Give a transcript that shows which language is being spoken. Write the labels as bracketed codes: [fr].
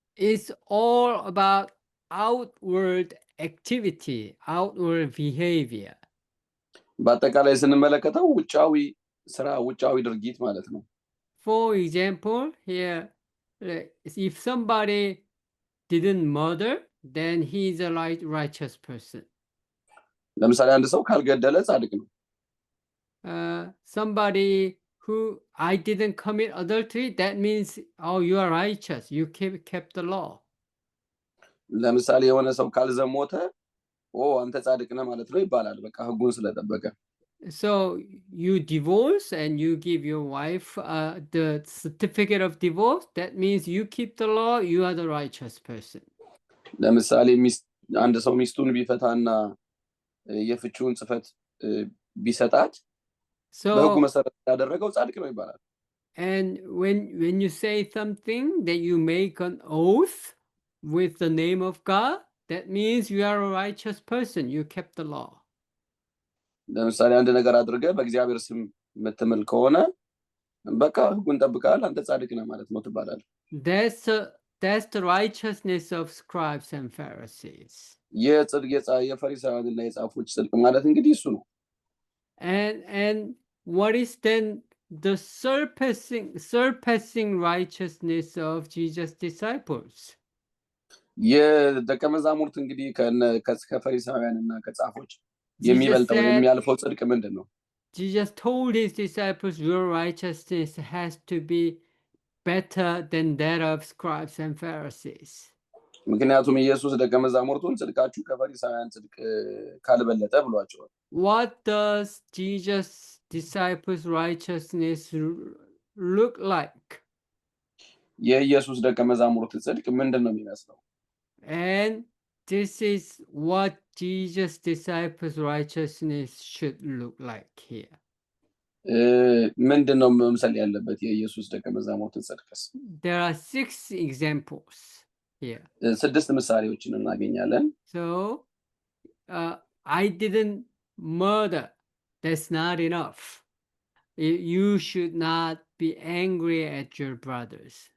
[en] It's all about outward activity, outward behavior. [am] በአጠቃላይ ስንመለከተው ውጫዊ ስራ፣ ውጫዊ ድርጊት ማለት ነው። [en] For example, here, if somebody didn't murder, then he is a righteous person. [am] ለምሳሌ አንድ ሰው ካልገደለ ጻድቅ ነው። [en] Somebody who I didn't commit adultery, that means, oh, you are righteous, you kept the law. [am] ለምሳሌ የሆነ ሰው ካልዘሞተ አንተ ጻድቅ ነህ ማለት ነው ይባላል። በቃ ሕጉን ስለጠበቀ። [en] So you divorce and you give your wife the certificate of divorce, that means you keep the law, you are the righteous person. [am] ለምሳሌ አንድ ሰው ሚስቱን ቢፈታና የፍቺውን ጽፈት ቢሰጣት በሕጉ መሰረት ያደረገው ጻድቅ ነው ይባላል። [en] And when you say something that you make an oath with the name of God, that means you are a righteous person, you kept the law. [am] ለምሳሌ አንድ ነገር አድርገህ በእግዚአብሔር ስም የምትምል ከሆነ በቃ ሕጉን ጠብቀሃል፣ አንተ ጻድቅ ነህ ማለት ነው ትባላለህ። [en] That's the righteousness of scribes and Pharisees. [am] የፈሪሳውያንና የጻፎች ጽድቅ ማለት እንግዲህ እሱ ነው። [en] And what is then the surpassing righteousness of Jesus' disciples? [am] የደቀ መዛሙርት እንግዲህ ከፈሪሳውያንና ከጻፎች የሚበልጠው የሚያልፈው ጽድቅ ምንድን ነው? [en] Jesus told his disciples, your righteousness has to be better than that of scribes and Pharisees. [am] ምክንያቱም ኢየሱስ ደቀ መዛሙርቱን ጽድቃችሁ ከፈሪሳውያን ጽድቅ ካልበለጠ ብሏቸዋል። [en] What does Jesus' disciples' righteousness look like? [am] የኢየሱስ ደቀ መዛሙርት ጽድቅ ምንድን ነው የሚመስለው? [en] And this is what Jesus' disciples' righteousness should look like here. [am] ምንድን ነው መምሰል ያለበት የኢየሱስ ደቀ መዛሙርትን ጽድቅስ? [en] There are 6 examples here. [am] 6 ምሳሌዎችን እናገኛለን። [en] So, I didn't murder. That's not enough. You should not be angry at your brothers.